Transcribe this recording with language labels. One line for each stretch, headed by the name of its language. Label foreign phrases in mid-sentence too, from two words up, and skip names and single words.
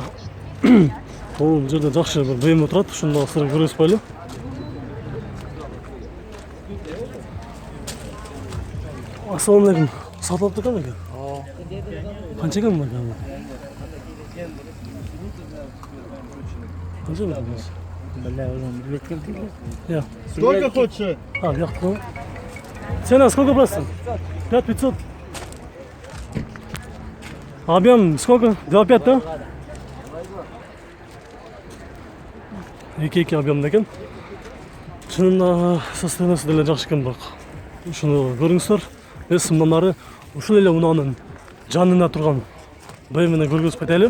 Kyrgyz: Бул жерде жакшы бир BMW турат, ушуну сыры көргөзүп коелу. Ассаламу алейкум. Сатылып турган экен? Канча экен бул? Канча экен?
Russian: Я. Сколько хочешь? Я кто? Цена сколько просто? 5500. Объем сколько? 2,5, да?
Kyrgyz: Эки объем деген. Чынында состояниеси деле жакшы экен бирок. Ушуну көрүңүздөр. Биз мындан ары ушул эле унаанын жанына турган BMW-ни көргөзүп кетели.